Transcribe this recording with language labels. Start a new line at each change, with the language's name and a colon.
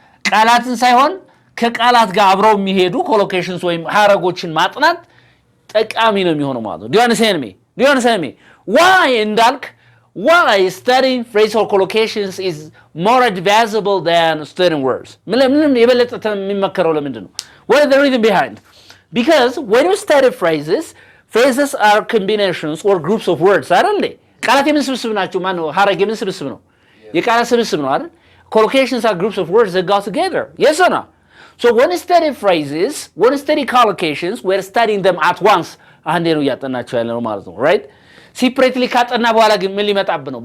Amharic: ቃላትን ሳይሆን ከቃላት ጋር አብረው የሚሄዱ ኮሎኬሽንስ ወይም ሐረጎችን ማጥናት ጠቃሚ ነው የሚሆነው ማለት ነው።
English: Do you understand me? Why እንዳልክ why studying phrase or collocations is more advisable than studying words?
Amharic: ምንም የበለጠ የሚመከረው ለምንድን ነው?
English: What is the reason behind? Because when you study phrases are combinations or groups of words አይደል?
Amharic: ቃላት የምን ስብስብ ናቸው? ማነው ሐረግ የምን ስብስብ ነው? የቃላት ስብስብ ነው አይደል?
English: Collocations are groups of words that go together. Yes or no? So when you study phrases, when you study collocations, we're studying them at once.
Amharic: አንዴ ነው እያጠናቸው ያለ ነው ማለት ነው, right? Separately ካጠና በኋላ ግን ምን ሊመጣብህ ነው?